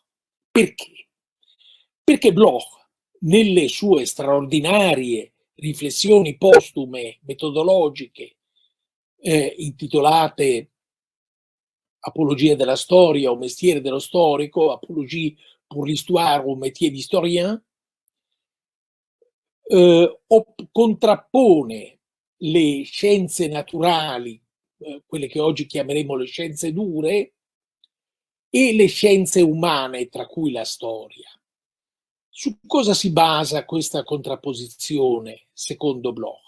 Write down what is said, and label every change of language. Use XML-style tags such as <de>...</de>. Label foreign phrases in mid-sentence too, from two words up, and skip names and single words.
<it>Perché? Perché Bloch, nelle sue straordinarie riflessioni postume metodologiche intitolate Apologia della storia o Mestiere dello storico,</it> <fr>Apologie pour l'histoire au métier d'historien,</fr> <it>contrappone le scienze naturali, quelle che oggi chiameremo le scienze dure, e le scienze umane, tra cui la storia. Su cosa si basa questa contrapposizione, secondo Bloch?</it>